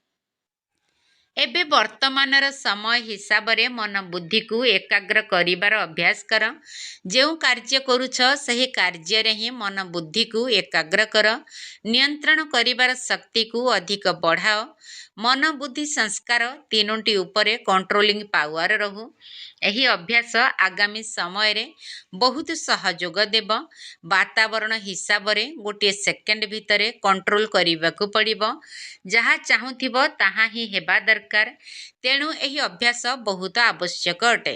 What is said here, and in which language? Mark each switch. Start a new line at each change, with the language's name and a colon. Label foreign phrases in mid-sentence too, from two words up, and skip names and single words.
Odia: ଏବେ ବର୍ତ୍ତମାନର ସମୟ ହିସାବରେ ମନ ବୁଦ୍ଧିକୁ ଏକାଗ୍ର କରିବାର ଅଭ୍ୟାସ କର। ଯେଉଁ କାର୍ଯ୍ୟ କରୁଛ ସେହି କାର୍ଯ୍ୟରେ ହିଁ ମନ ବୁଦ୍ଧିକୁ ଏକାଗ୍ର କର। ନିୟନ୍ତ୍ରଣ କରିବାର ଶକ୍ତିକୁ ଅଧିକ ବଢ଼ାଅ। ମନ ବୁଦ୍ଧି ସଂସ୍କାର ତିନୋଟି ଉପରେ
English: controlling power
Odia: रहू। ଏହି ଅଭ୍ୟାସ ଆଗାମୀ ସମୟରେ ବହୁତ ସହଯୋଗ ଦେବ। ବାତାବରଣ ହିସାବରେ ଗୋଟିଏ ସେକେଣ୍ଡ ଭିତରେ କଣ୍ଟ୍ରୋଲ କରିବାକୁ ପଡ଼ିବ। ଯାହା ଚାହୁଁଥିବ ତାହା ହିଁ ହେବା ଦରକାର। ତେଣୁ ଏହି ଅଭ୍ୟାସ ବହୁତ ଆବଶ୍ୟକ ଅଟେ।